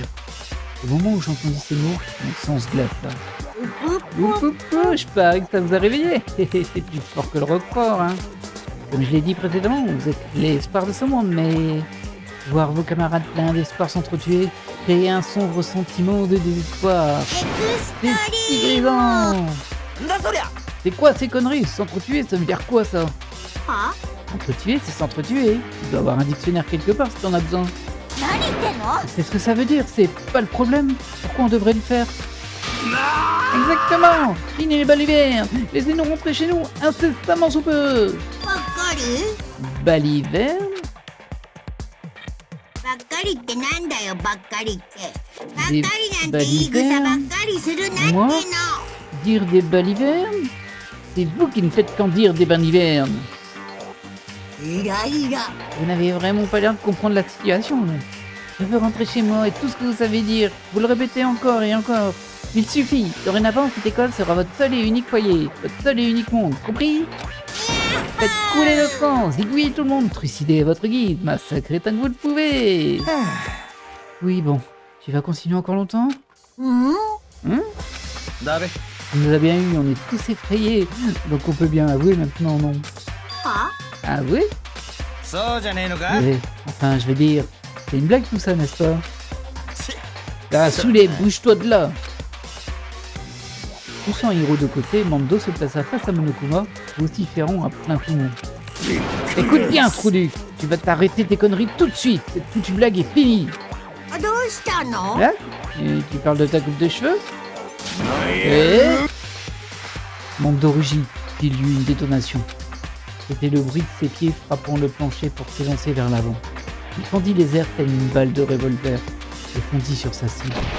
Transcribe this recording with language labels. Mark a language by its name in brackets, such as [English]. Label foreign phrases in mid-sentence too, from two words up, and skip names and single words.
[French] Au moment où j'entendis ces mots, mon sang se glaça. ぷぷ Oup, oup, oup, je parie que ça vous a réveillé. C'est plus fort que le roquefort, hein. Comme je l'ai dit précédemment, vous êtes l'espoir de ce monde, mais voir vos camarades pleins d'espoir s'entretuer, créer un sombre sentiment de désespoir. [Japanese] エクス [French] C'est [Japanese] ト [French] si [Japanese] リーム [French] grisant. [Japanese] なんだそりゃ [French] C'est quoi ces conneries? S'entretuer, ça veut dire quoi ça? は S'entretuer, c'est s'entretuer. Il doit y avoir un dictionnaire quelque part si t'en as besoin. [Japanese] 何言ってんの [French] C'est ce que ça veut dire, c'est pas le problème. Pourquoi on devrait le faire? Exactement. Fini les balles d'hiver. Laissez-nous rentrer chez nous incessamment sous peu. [Japanese] わか [French] Baliverne? [Japanese] ばっかりってなんだよばっかりってばっかり [French] Des [Japanese] なんていい草ばっ [French] balivernes? [Japanese] かりするなっての [French] Moi? Dire des balivernes? C'est vous qui ne faites qu'en dire des balivernes. [Japanese] イライラ [French] Vous n'avez vraiment pas l'air de comprendre la situation. Je veux rentrer chez moi et tout ce que vous savez dire, vous le répétez encore et encore. Il suffit. Dorénavant, cette école sera votre seul et unique foyer, votre seul et unique monde. Compris? Faites couler le camp, aiguillez tout le monde, trucidez votre guide, massacrez tant que vous le pouvez. Oui, bon. Tu vas continuer encore longtemps? うん [Japanese] ダメ [French] On nous a bien eu, on est tous effrayés. Donc on peut bien avouer maintenant, non? は Avouer? [Japanese] そうじゃねえのか [French] Enfin, je vais dire, c'est une blague tout ça, n'est-ce pas? ち Ah, saoulé, bouge-toi de là! Poussant Hiro de côté, Mando se plaça face à Monokuma, vociférant à plein poumon. Écoute bien, Troudu! Tu vas t'arrêter tes conneries tout de suite! Cette foutue blague est finie! [Japanese] あどうしたの [French] Hein? Et tu parles de ta coupe de cheveux? Eh? Mando rugit, puis il y eut une détonation. C'était le bruit de ses pieds frappant le plancher pour s'élancer vers l'avant. Il fendit les airs telle une balle de revolver et fondit sur sa cible.